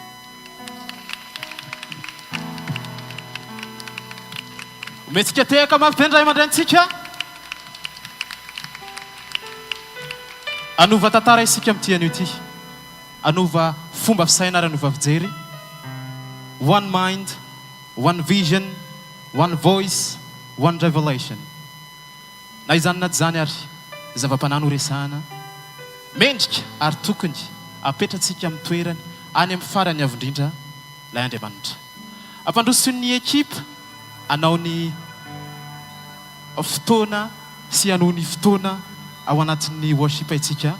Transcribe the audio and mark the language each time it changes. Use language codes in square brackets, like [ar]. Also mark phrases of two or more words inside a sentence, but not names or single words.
[mg] Metsika tehaka mampifendray aman-drenitsika. Anova tantara isika amin'ity anio ity. anova fomba fisaina ary anova fijery. [en] One mind, one vision, one voice, one revelation. [mg] Na izany na zany ary zava-panano resahana mendrika ary tokony apetratsika amin'ny toerany any amin'ny farany avy indrindra ilay Andriamanitra. Ampandroso ny ekipa anao ny fotoana sy anao ny fotoana ao anatin'ny worship itsika.